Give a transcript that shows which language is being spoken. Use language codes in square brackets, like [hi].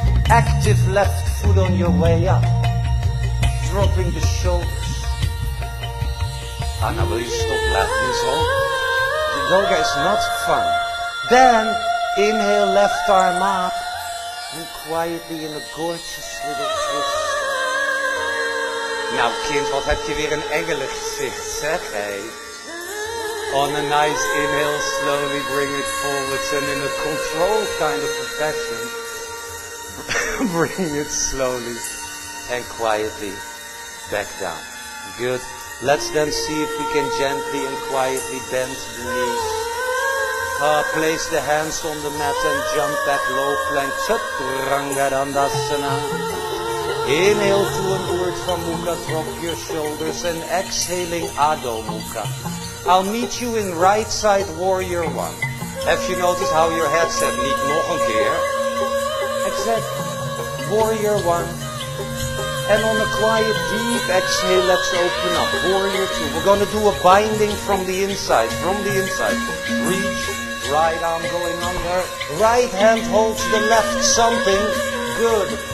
[en] Active left foot on your way up. Dropping the shoulders. Now will you stop laughing so? Yoga is not fun. Then inhale, left arm up. And quietly in a gorgeous little twist. [nl] Nou kind, wat heb je weer een engelengezicht, zeg hé. [en] On a nice inhale, slowly bring it forwards and in a controlled kind of fashion. Bring it slowly and quietly back down. Good. Let's then see if we can gently and quietly bend the knees. Place the hands on the mat and jump back low plank. Chaturanga-dandasana. Inhale to an Urdhva Mukha, drop your shoulders and exhaling Adho Mukha. I'll meet you in right side warrior one. Have you noticed how your head said [nl] niet nog een keer? [en] Exactly. Warrior one. And on a quiet deep exhale, let's open up. Warrior two. We're going to do a binding from the inside. From the inside. Reach. Right arm going under. Right hand holds the left something. Good.